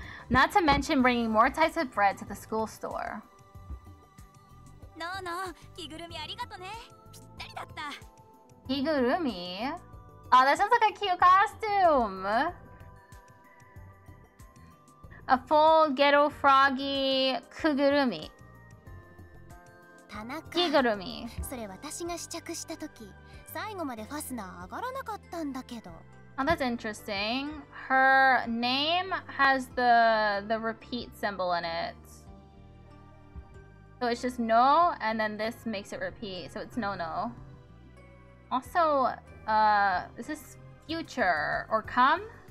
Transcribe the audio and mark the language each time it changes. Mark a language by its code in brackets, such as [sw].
[en] Not to mention bringing more types of bread to the school store. [ja] No, Kigurumi ありがとね。ぴったりだった。 [en] Kigurumi? Oh, that sounds like a cute costume! A full ghetto froggy kugurumi. [ja] 田中 [en] Kigurumi. [ja] それ私が試着した時最後までファスナー上がらなかったんだけど [en] Oh, that's interesting. Her name has the repeat symbol in it. So it's just no, and then this makes it repeat. So it's no. Also, is this future or come?